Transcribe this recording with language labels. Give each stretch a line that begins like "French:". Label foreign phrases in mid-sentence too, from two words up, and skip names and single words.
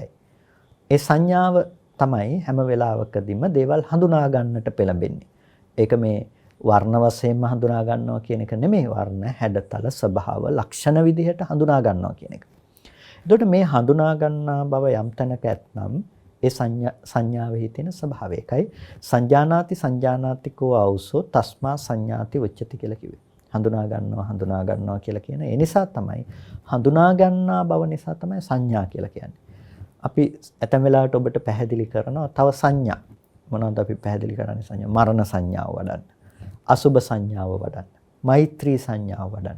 Sinhala: ඒ සංඥාව තමයි හැම වෙලාවකදීම දේවල් හඳුනා ගන්නට පෙළඹෙන්නේ. ඒක මේ වර්ණ වශයෙන්ම හඳුනා ගන්නවා කියන එක නෙමෙයි. වර්ණ, හැඩතල, ස්වභාව, ලක්ෂණ විදිහට හඳුනා ගන්නවා කියන එක. එතකොට මේ හඳුනා ගන්නා බව යම් තැනක ඇතනම් ඒ සංඥාවෙහි තියෙන ස්වභාවය. ඒකයි
Pali: සංජානාතිකෝ ආවුසෝ තස්මා සංඥාති උච්චති
Sinhala: කියලා කිව්වේ. හඳුනා ගන්නවා කියලා කියන. ඒ නිසා තමයි හඳුනා ගන්නා බව නිසා තමයි සංඥා කියලා කියන්නේ. අපි ඇතැම් වෙලාවට ඔබට පැහැදිලි කරනවා තව සංඥා. මොනවද අපි පැහැදිලි කරන්නේ සංඥා? මරණ සංඥාව වඩන්න. අසුභ සංඥාව වඩන්න. මෛත්‍රී සංඥාව වඩන්න.